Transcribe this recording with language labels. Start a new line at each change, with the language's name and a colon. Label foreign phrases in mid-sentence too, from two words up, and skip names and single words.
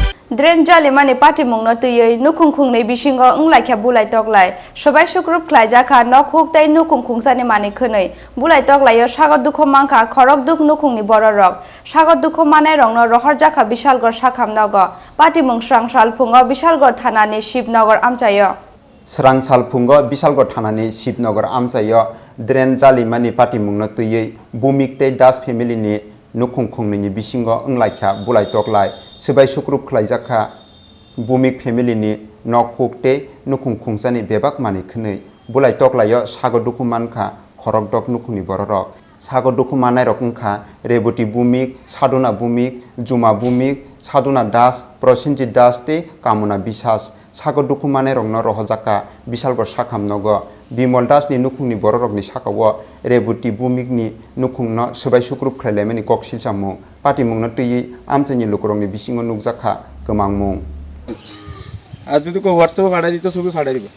Kok Borok: ড্রেন জালে মানে পাটি মুংনো তুই নুখুংখুংনি বিসিঙ্গ উংলাইখা বুলাই তকলাই সবাই সুগ্রুপ খ্লাইজাখা নক হুকতাই নুখুংখুংসানি মানে খनै বুলাই তকলাইও সাগর দুঃখ মাংখা খরক দুঃখ নুখুংনি বড় রক সাগর দুঃখ মানাই রংনো রহর জাখা বিশালগড় সাখাম নগ পাটি মুং স্রাং সালফুঙ্গ বিশালগড় থানানি শিবনগর আমচায় স্রাং সালফুঙ্গ বিশালগড় থানাनि शिवनगर आमचायो ड्रेन जालिमानि पार्टी मुंनो तुयै बुमिकते दास फेमिलिनि नुखुंखुंनि बिसिंगो ओंलाइखा बुलाइ तकलाइ सोबाय सुक्रुप ख्लाइजाखा बुमिक फेमिलिनि नक हुकते नुखुंखुंसानि बेबाक मानि खनै बुलाइ तकलायो सागर दुखु मानखा खरक दक नुखुनि बररक सागर दुखु मानाय रकंखा रेबती बुमिक साधुना बुमिक जुमा बुमिक साधुना दास प्रसिनजित दास ते कामना बिसास सागर दुखु मानाय रंनो रहजाका बिशालगड़ साखाम नग बिमल दासनि नुखुंनि बररकनि साकाव रेबती बुमिकनि नुखुंनो सोबाय सुक्रुप ख्लाइलायमानि ककसिल जामुं पार्टी मुंनो तुयै आमचानि लुकरंनि बिसिङो नुकजाखा गोमां मुं
Bangla: আর যদি কেউ হোয়াটসঅ্যাপে পাঠাই দিত ছবি পাঠাই দিব